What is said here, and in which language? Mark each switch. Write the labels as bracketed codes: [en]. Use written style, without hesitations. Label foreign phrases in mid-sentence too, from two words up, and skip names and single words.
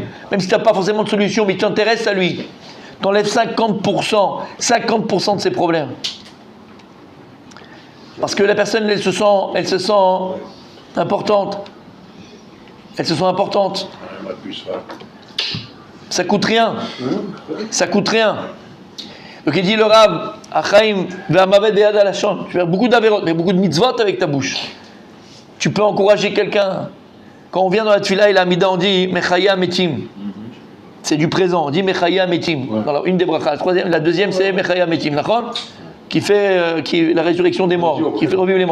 [fr] Même si tu n'as pas forcément de solution, mais tu t'intéresses à lui. Tu enlèves 50% de ses problèmes. Parce que la personne, elle se sent importante. Elle se sent importante. Ça coûte rien. Donc il dit le Rav, [he] Achaim ve'amavet be'yad halashon. [fr] Tu fais beaucoup d'averot, mais beaucoup de mitzvot avec ta bouche. Tu peux encourager quelqu'un. Quand on vient dans la tefila et la mida, on dit [he] Mechaya Metim. [fr] C'est du présent. On dit [he] Mechaya Metim. [fr] Alors une des brachas. [he] La deuxième c'est Mechaya Metim. [fr] D'accord? Qui fait la résurrection des morts, qui fait revivre les morts.